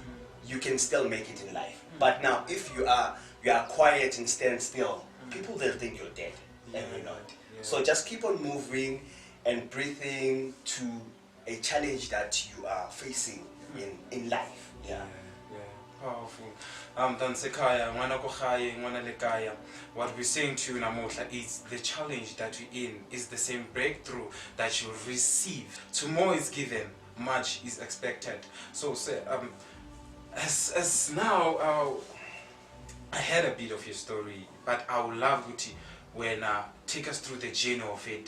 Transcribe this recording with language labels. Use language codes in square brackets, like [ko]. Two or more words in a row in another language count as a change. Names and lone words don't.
[en] You can still make it in life. But now, if you are quiet and stand still, people will think you're dead, and you're not. So just keep on moving and breathing to a challenge that you are facing in life. Yeah. Powerful. [tn] Dan Sekaya, ngwana ko gae, ngwana le kaya. [en] What we're saying to you namuhla is the challenge that you're in is the same breakthrough that you'll receive. To more is given, much is expected. So as now I heard a bit of your story, but I would love Uti when take us through the journey of it.